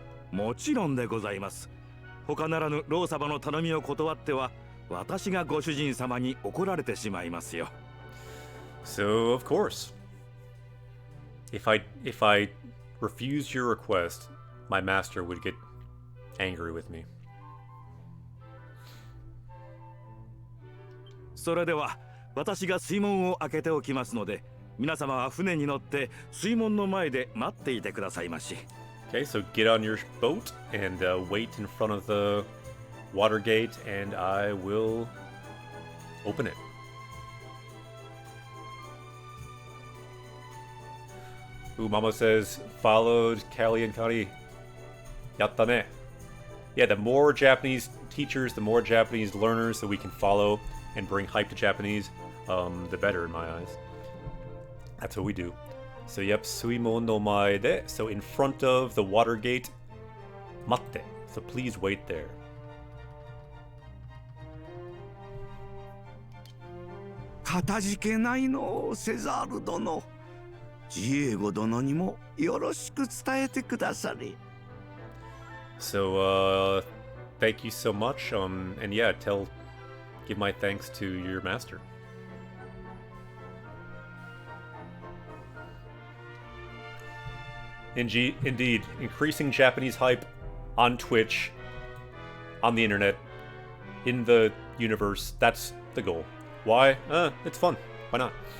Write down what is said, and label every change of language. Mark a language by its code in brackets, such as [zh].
[ja] もちろんでございます。他ならぬ老様の頼みを断っては、私がご主人様に怒られてしまいますよ。 [en] So of course, if I refused your request, my master would get angry with me. [ja] それでは私が水門を開けておきますので、皆様は船に乗って水門の前で待っていてくださいまし。 [en] Okay, so get on your boat and wait in front of the water gate, and I will open it. Ooh, Mama says, followed Callie and Kari. [ja] Yatta ne. [en] Yeah, the more Japanese teachers, the more Japanese learners that we can follow and bring hype to Japanese, the better in my eyes. That's what we do. So yep, [ja] suimon no mae de. [en] So in front of the water gate, matte. So please wait there. [ja] Katajikeないの、セザール殿。ジエゴ殿にもよろしく伝えてくだされ。 [en] So thank you so much. And yeah, give my thanks to your master. Indeed, increasing Japanese hype on Twitch, on the internet, in the universe, that's the goal. Why? It's fun. Why not?